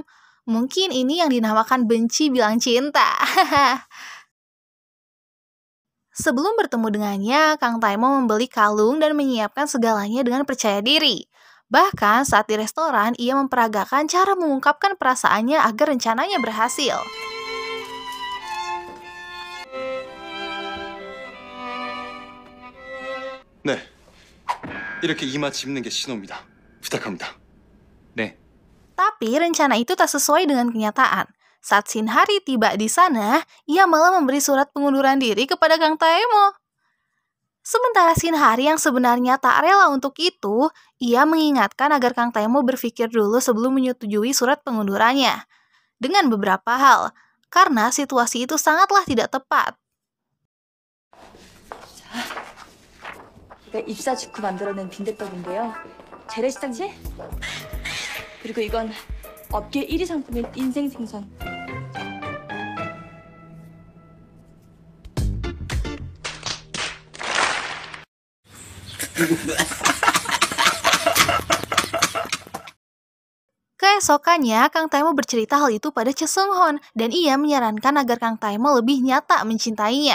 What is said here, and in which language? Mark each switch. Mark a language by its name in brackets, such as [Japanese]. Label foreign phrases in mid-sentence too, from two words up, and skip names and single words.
[Indonesian] Mungkin ini yang dinamakan benci bilang cinta. Sebelum bertemu dengannya, Kang Taemo membeli kalung dan menyiapkan segalanya dengan percaya diri. Bahkan saat di restoran, ia memperagakan cara mengungkapkan perasaannya agar rencananya berhasil. [Korean] 네, 이렇게 이마 짚는 게 신호입니다. 부탁합니다. 네. [Indonesian] Tapi rencana itu tak sesuai dengan kenyataan. Saat Shinhari tiba di sana, ia malah memberi surat pengunduran diri kepada Kang Taemo. Sementara Shinhari yang sebenarnya tak rela untuk itu, ia mengingatkan agar Kang Taemo berpikir dulu sebelum menyetujui surat pengundurannya. Dengan beberapa hal, karena situasi itu sangatlah tidak tepat. [Korean] 이거 입사 직후 만들어낸 빈대떡인데요. 재래시장지? 그리고 이건 업계 1위 상품인 인생 생선. [Indonesian] Keesokannya, Kang Taemo bercerita hal itu pada Cha Seung-hon dan ia menyarankan agar Kang Taemo lebih nyata mencintainya.